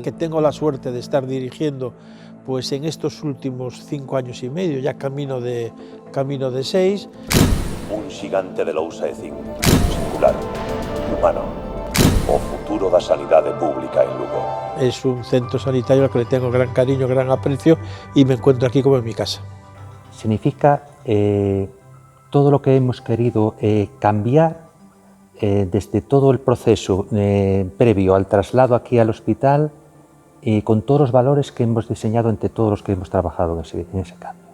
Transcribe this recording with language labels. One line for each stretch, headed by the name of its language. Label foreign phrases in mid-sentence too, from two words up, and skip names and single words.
Spanish: que tengo la suerte de estar dirigiendo pues en estos últimos 5 años y medio, ya camino de 6.
Galician: Un xigante de lousa e zinc, singular, humano, o futuro da sanidade pública en Lugo.
Spanish: Es un centro sanitario al que le tengo gran cariño, gran aprecio y me encuentro aquí como en mi casa. Significa todo lo que hemos querido cambiar desde todo el proceso previo al traslado aquí al hospital, con todos los valores que hemos diseñado entre todos los que hemos trabajado en ese cambio.